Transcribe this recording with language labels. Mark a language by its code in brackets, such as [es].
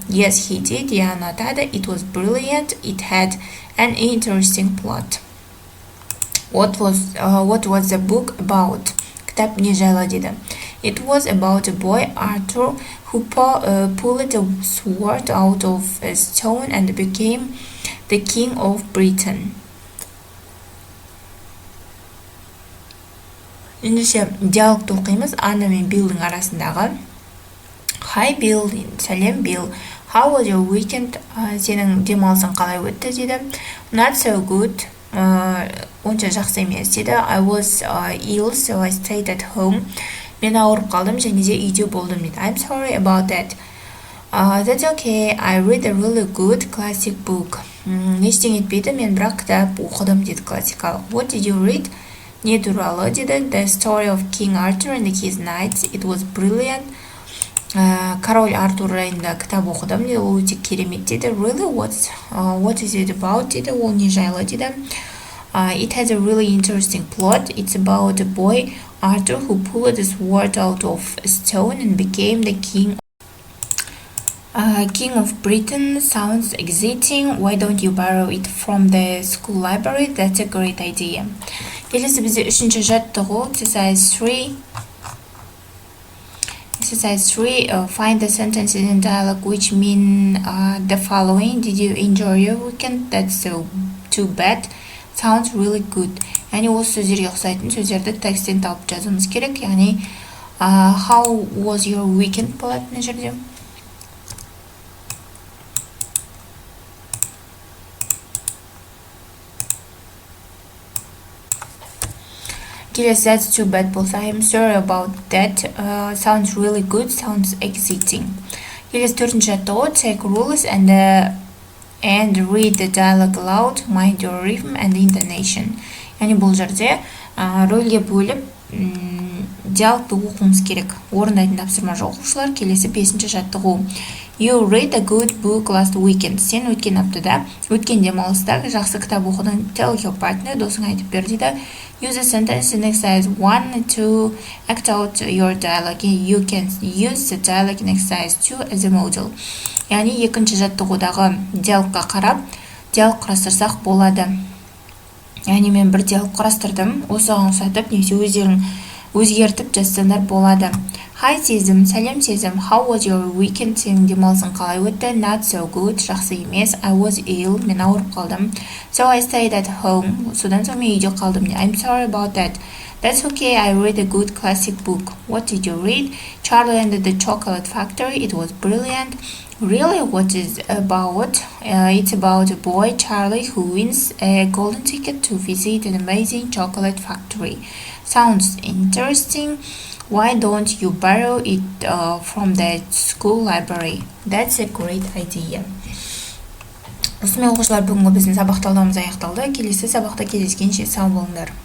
[en] Yes, he did. [kk] Я ұнатады. [en] It was brilliant. It had an interesting plot. What was the book about? [kk] Кітап не жайлы дейді. [en] It was about a boy, Arthur, who pulled a sword out of a stone and became the king of Britain. [kk] Ендеше диалогты оқимыз. Анна мен Биллдің арасындағы. [en] Hi Bill, [kk] сәлем [en] Bill. How was your weekend? [kk] Сенің демалысың қалай өтті дейді. [en] Not so good. [kk] Онша жақсы емес дейді. [en] I was ill, so I stayed at home. [kk] Мен ауырып қалдым, және де үйде болдым дейді. [en] I'm sorry about that. That's okay. I read a really good classic book. [kk] Ештеңе етпейді, мен бірақ кітап оқыдым дейді, классикалық. [en] What did you read? [kk] Не туралы дейді. [en] The story of King Arthur and his knights. It was brilliant. [kk] Король Артур жайында кітап оқыдым дейді, ол өте керемет дейді. [en] Really, what is it about [kk] дейді, ол не жайлы дейді. [en] It has a really interesting plot. It's about a boy Arthur, who pulled the sword out of a stone and became the king of Britain, sounds exciting. Why don't you borrow it from the school library? That's a great idea. [kk] Келесі бізде үшінші жаттығу, [en] exercise 3. Exercise 3, find the sentences in dialogue which mean the following. Did you enjoy your weekend? That's so too bad. Sounds really good. [kk] Яғни осы сөздерге ұқсайтын сөздерді тексттен тауып жазуымыз керек. Яғни [en] how was your weekend [kk] болады мына жерде. Келесі [en] that's too bad [kk] болса, [en] I'm sorry about that. Sounds really good. Sounds exciting. [kk] Келесі төртінші жаттығу, [en] take rules and read the dialogue aloud. Mind your rhythm and intonation. [kk] Яғни бұл жерде рөлге бөліп диалогты оқуымыз керек. Орындайтын тапсырма оқушылар. Келесі бесінші жаттығу. [en] You read a good book last weekend. [kk] Сен өткен аптада, өткен демалыста жақсы кітап оқыдың. [en] Tell your partner, [kk] досыңа айтып бер дейді. [en] Use a sentence in exercise 1 to act out your dialogue. You can use the dialogue in exercise 2 as a model. [kk] Яғни екінші жаттығудағы диалогқа қарап, диалог құрастырсақ болады. Яғни мен бір диалог құрастырдым, осыған ұқсатып, немесе өздерің өзгертіп жазсаңдар болады. [en] Hi [kk] сезім, сәлем сезім. [en] How was your weekend? [kk] Сенің демалысың қалай өтті? [en] Not so good, [kk] жақсы емес. [en] I was ill, [kk] мен ауырып қалдым. [en] So I stayed at home. [kk] Содан соң мен үйде қалдым. [en] I'm sorry about that. That's okay, I read a good classic book. What did you read? Charlie and the Chocolate Factory. It was brilliant. Really, what is about? It's about a boy, Charlie, who wins a golden ticket to visit an amazing chocolate factory. Sounds interesting. Why don't you borrow it from the school library? That's a great idea. [kk] Осымен оқушылар, бүгінгі біздің сабақ талдауымыз аяқталды. Келесі сабақта кездескенше сау болыңдар.